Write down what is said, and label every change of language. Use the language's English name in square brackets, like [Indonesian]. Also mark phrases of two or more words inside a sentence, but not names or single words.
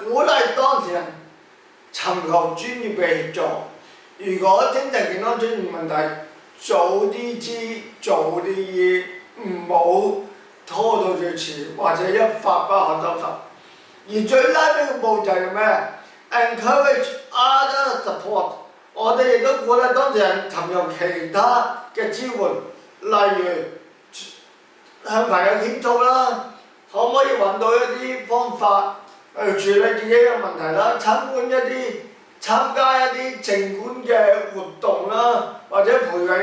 [Cantonese] 鼓勵當事人尋求專業嘅協助。如果精神健康出現問題，早啲知，早啲醫，唔好拖到最遲，或者一發不可收拾。而最拉尾嘅步就係咩？ [English] encourage other support， [Cantonese] 我哋亦都鼓勵當事人尋求其他嘅支援，例如向朋友傾訴可唔可以揾到一啲方法去處理自己嘅問題參加一啲靜觀嘅活動或者培養